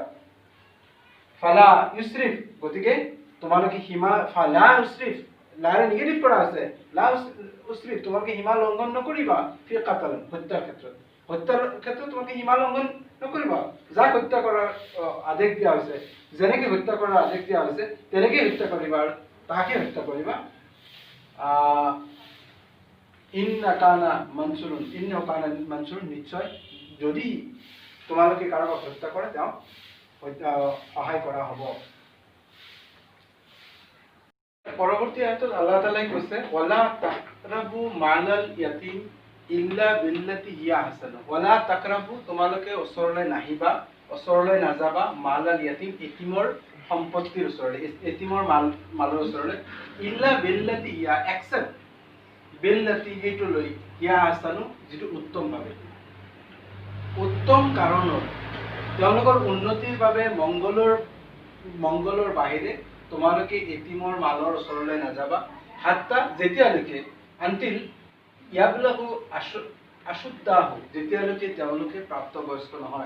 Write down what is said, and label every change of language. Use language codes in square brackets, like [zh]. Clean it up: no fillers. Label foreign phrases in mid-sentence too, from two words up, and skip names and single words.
[ar] فلا يسرف, [as] গতিকে তোমালোকে সীমা, [ar] فلا يسرف, [as] লাৰে নিগেটিভ কৰা আছে, [ar] لا يسرف, [as] তোমালোকে সীমা লংঘন নকৰিবা, [ar] في القتل, [as] হত্যাৰ ক্ষেত্ৰত, হত্যাৰ ক্ষেত্ৰত তোমালোকে সীমা লংঘন নকৰিবা। যাক হত্যা কৰাৰ আদেশ দিয়া হৈছে, যেনেকে হত্যা কৰাৰ আদেশ দিয়া হৈছে তেনেকে হত্যা কৰিবা, আৰু তাকে হত্যা কৰিবা। [ar] إن كان منصورا, إن كان منصورا, [as] নিশ্চয় যদি তোমালোকে কাৰোবাক হত্যা কৰে তেওঁ সহায় কৰা হ'ব। পৰৱৰ্তী আয়াতত [ar] الله تعالى [as] কৈছে, [ar] ولا تقربوا مال اليتيم إلا بالتي هي [as] আহসান, [ar] ولا تقربوا, [as] তোমালোকে ওচৰলৈ নাহিবা, ওচৰলৈ নাযাবা, [ar] مال اليتيم, [as] এতিমৰ সম্পত্তিৰ ওচৰলৈ, এতিমৰ মালৰ ওচৰলৈ, [ar] إلا بالتي هي, [as] এক্সেপ্ট বিল্লাতি, সেইটো লৈ, [ar] هي أحسن, [as] যিটো উত্তমভাৱে, উত্তম কাৰণত, তেওঁলোকৰ উন্নতিৰ বাবে, মংগলৰ বাহিৰে তোমালোকে এতিমৰ মালৰ ওচৰলৈ নাযাবা। হাত্তা, যেতিয়ালৈকে, আনটিল [ar] يبلغ أشده, [as] যেতিয়ালৈকে তেওঁলোকে প্ৰাপ্তবয়স্ক নহয়।